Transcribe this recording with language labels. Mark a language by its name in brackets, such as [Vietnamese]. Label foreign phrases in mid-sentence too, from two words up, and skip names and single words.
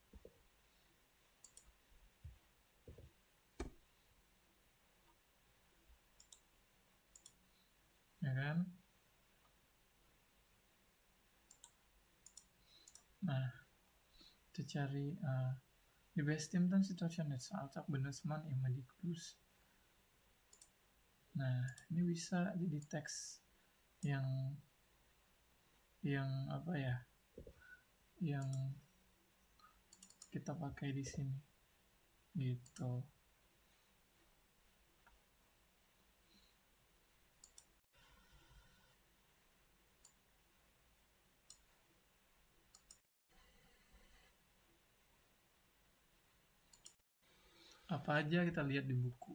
[Indonesian] Ya kan? Nah, kita cari [German] die bestimmten Situationen des Alltags benutzt man immer die Grüß. [Indonesian] Nah, ini bisa jadi teks yang apa ya? Yang kita pakai di sini. Gitu. Apa aja kita lihat di buku.